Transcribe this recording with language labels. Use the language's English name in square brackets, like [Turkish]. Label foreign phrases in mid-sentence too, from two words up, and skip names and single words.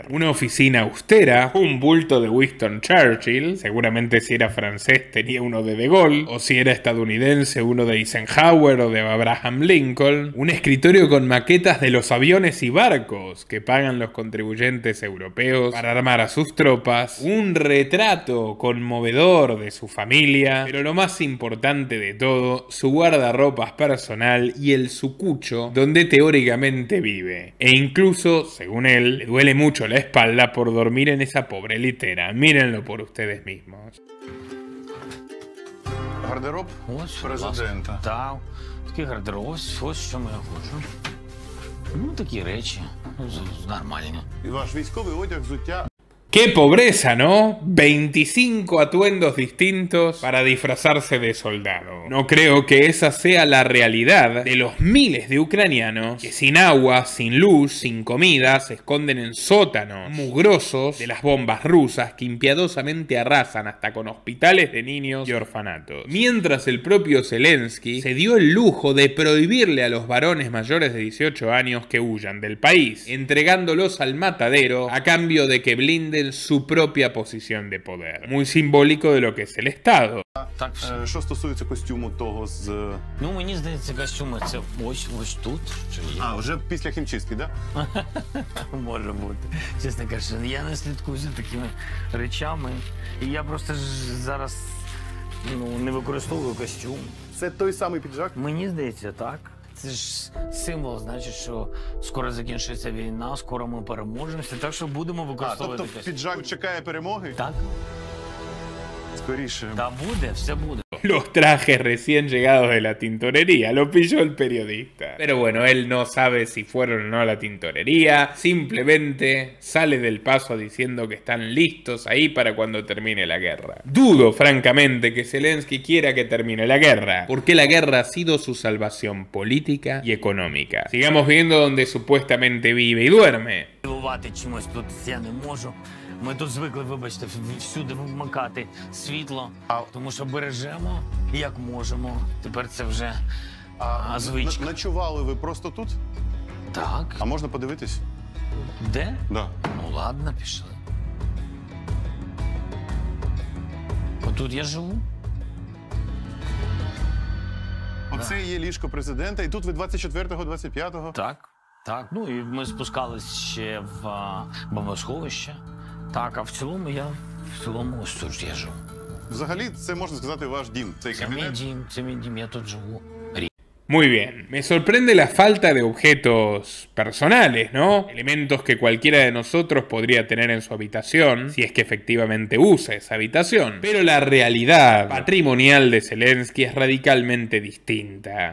[Spanish] Una oficina austera, un bulto de Winston Churchill, seguramente si era francés tenía uno de De Gaulle, o si era estadounidense uno de Eisenhower o de Abraham Lincoln, un escritorio con maquetas de los aviones y barcos que pagan los contribuyentes europeos para armar a sus tropas, un retrato conmovedor de su familia, pero lo más importante de todo, su guardarropas personal y el sucucho donde teóricamente vive. E incluso, según él, le duele mucho la espalda por dormir en esa pobre litera. Mírenlo por ustedes mismos. [Ukrainian] гардероб президента. Так, такий гардероб, ось що я ходжу. Ну, такі речі, нормальні. І ваш військовий одяг, взуття. [Spanish] ¡Qué pobreza!, ¿no? 25 atuendos distintos para disfrazarse de soldado. No creo que esa sea la realidad de los miles de ucranianos que sin agua, sin luz, sin comida se esconden en sótanos mugrosos de las bombas rusas que impiadosamente arrasan hasta con hospitales de niños y orfanatos. Mientras el propio Zelensky se dio el lujo de prohibirle a los varones mayores de 18 años que huyan del país, entregándolos al matadero a cambio de que blinden su propia posición de poder. Muy simbólico de lo que es el Estado. [Ukrainian] Так, Що стосується костюму того з... ну, мені здається, костюми це ось тут, що є. А, вже після хімчистки, так? Да? Може бути. Чесно кажучи, я не слідкую за такими речами. І я просто ж зараз не використовую костюм. Це той самий піджак? Мені здається, так. Це ж символ, значить, що скоро закінчиться війна, скоро ми переможемося, так що будемо використовувати Тобто костюм. піджак чекає перемоги? Так, Скоріше. та буде, все буде. [Spanish] Los trajes recién llegados de la tintorería, lo pilló el periodista. Pero bueno, él no sabe si fueron o no a la tintorería, simplemente sale del paso diciendo que están listos ahí para cuando termine la guerra. Dudo francamente que Zelensky quiera que termine la guerra, porque la guerra ha sido su salvación política y económica. Sigamos viendo donde supuestamente vive y duerme. [Ukrainian] Дивувати чимось тут я не можу. Ми тут звикли, вибачте, всюди вмикати світло, тому що бережемо, як можемо. Тепер це вже звичка. Ночували ви просто тут? Так. А можна подивитись? Де? Да. Ну ладно, пішли. Отут я живу. Оце і є ліжко президента, і тут ви 24-го, 25-го? Так, так. Ну і ми спускались ще в бомбосховище. Так, а в цілому ось тут я живу. Взагалі, це, можна сказати, ваш дім, цей кабінет. Це мій дім, я тут живу. [Spanish] Muy bien, me sorprende la falta de objetos personales, ¿no? Elementos que cualquiera de nosotros podría tener en su habitación, si es que efectivamente usa esa habitación. Pero la realidad patrimonial de Zelensky es radicalmente distinta.